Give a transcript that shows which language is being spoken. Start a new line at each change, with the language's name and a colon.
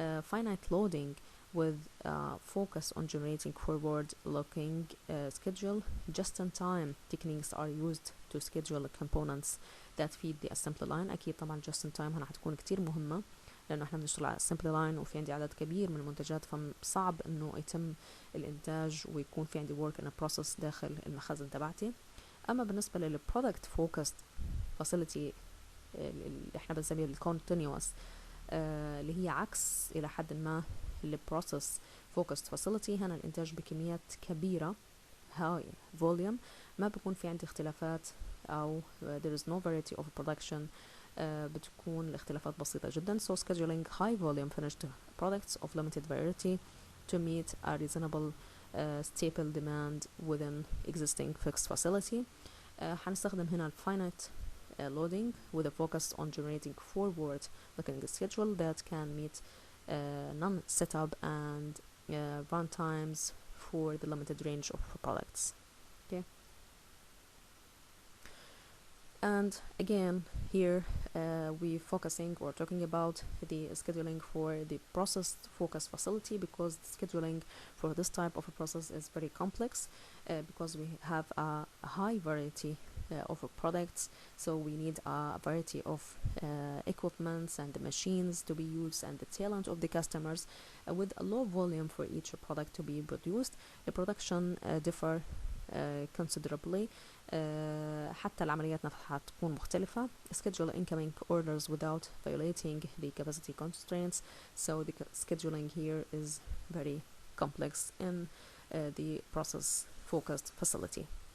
English: Finite loading with focus on generating forward-looking schedule. Just-in-time techniques are used to schedule components that feed the assembly line.
Arabic: أكيد طبعا just-in-time هنا هتكون كتير مهمة لأنه إحنا بنشتغل على assembly line وفي عندي عدد كبير من المنتجات، فصعب إنه يتم الإنتاج ويكون في عندي work in a process داخل المخازن تبعتي. أما بالنسبة للproduct focused facility اللي إحنا بنسميه الcontinuous اللي هي عكس إلى حد ما البروسيس focused facility، هنا الإنتاج بكميات كبيرة
English: high volume،
Arabic: ما بيكون في عندي اختلافات أو
English: there is no variety of production،
Arabic: بتكون الاختلافات بسيطة جدا.
English: So scheduling high volume finished products of limited variety to meet a reasonable staple demand within existing fixed facility.
Arabic: هنستخدم هنا
English: finite loading with a focus on generating forward looking schedule that can meet non-setup and run times for the limited range of products. Okay. And again here we're focusing or talking about the scheduling for the process focus facility because the scheduling for this type of a process is very complex because we have a high variety of products, so we need a variety of equipments and the machines to be used and the talent of the customers with a low volume for each product to be produced. The production differ considerably.
Arabic: حتى العمليات نفسها هتكون مختلفة.
English: Schedule incoming orders without violating the capacity constraints, so the scheduling here is very complex in the process focused facility.